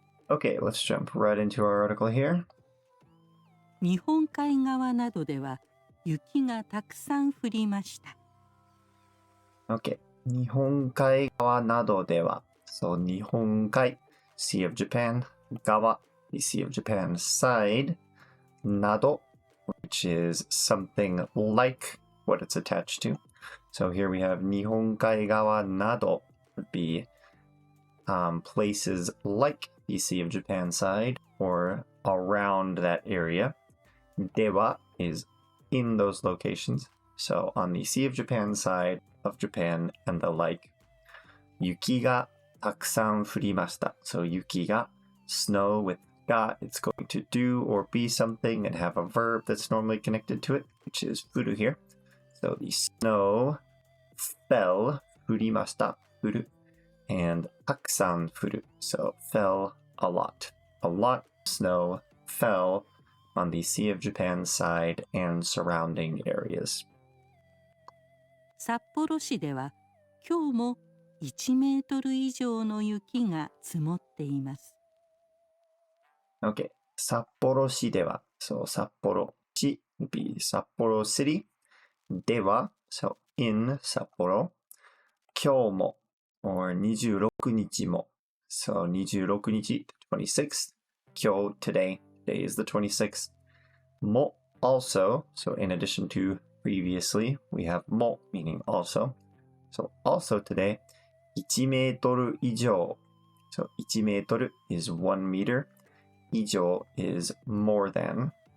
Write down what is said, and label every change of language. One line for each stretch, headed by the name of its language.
English: Okay, let's jump right into our article here.
Japanese: 日本海側などでは雪がたくさん降りました。
English: Okay,
Japanese: 日本海側などでは
English: So 日本海 Sea of Japan 側 the Sea of Japan side など which is something like what it's attached to. So here we have 日本海側など would be places like the Sea of Japan side or around that area. では is in those locations. So on the Sea of Japan side of Japan and the like.
Japanese: 雪がたくさん降りました.
English: So 雪が snow with ga, it's going to do or be something and have a verb that's normally connected to it, which is furu here. So the snow fell, 降りました, 降る, and たくさん降る. So fell a lot. A lot of snow fell on the Sea of Japan side and surrounding areas.
Japanese: 札幌市では今日も1メートル以上の雪が積もっています。
English: Okay,
Japanese: 札幌市では
English: So 札幌市 would be 札幌 city では So in 札幌今日も or 26日も So 26日 26th 今日 today is the 26th も also So in addition to previously we have も meaning also So also today 1メートル以上 So 1メートル is 1 meter 以上 is more than